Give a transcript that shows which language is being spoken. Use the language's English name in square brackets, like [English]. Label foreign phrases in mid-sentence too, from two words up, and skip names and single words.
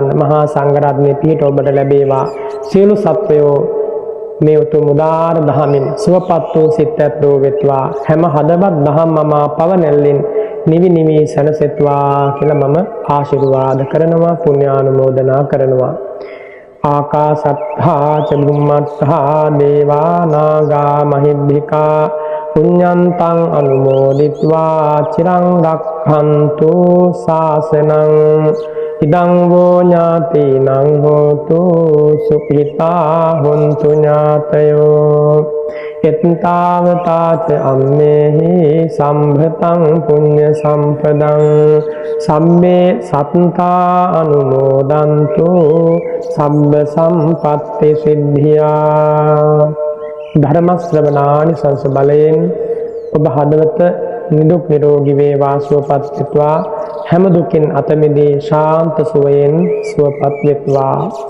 [Sinhala] මහා සංඝරත්නයේ පිහිට ඔබට ලැබේවා. සියලු සත්වයෝ මේ උතුම් උදාර දහමින් සුවපත් වූ සිත ඇත්තෝ වෙත්වා. හැම හදවත් දහම් මමා පවනැල්ලෙන් නිවි නිවි සැනසෙත්වා කියලා මම ආශිර්වාද කරනවා, පුණ්‍යානුමෝදනා කරනවා. [Pali] ආකාසත්තා ච බුම්මත්තා දේවා නාග මහිද්దికා පුඤ්ඤන්තං අනුමෝදිත්වා චිරං රක්ඛන්තු ශාසනං. ඉදං වූ ඥාතිනං හෝතු සුඛිතා හොන්තු ඥාතයෝ. එත්තාවතාච අම්මේහි සම්භතං පුඤ්ඤ සම්පදං සම්මේ සත්තා අනුමෝදන්තු සම්බ සම්පත්ති සිද්ධියා. [Sinhala] ධර්ම ශ්‍රවණානි සංස බලයෙන් ඔබ හදවත නිදුක් නිරෝගී වේවා, සුවපත් වෙත්වා. හැම දුකින් අත මිදී ශාන්ත සුවයෙන් සුවපත් වෙත්වා.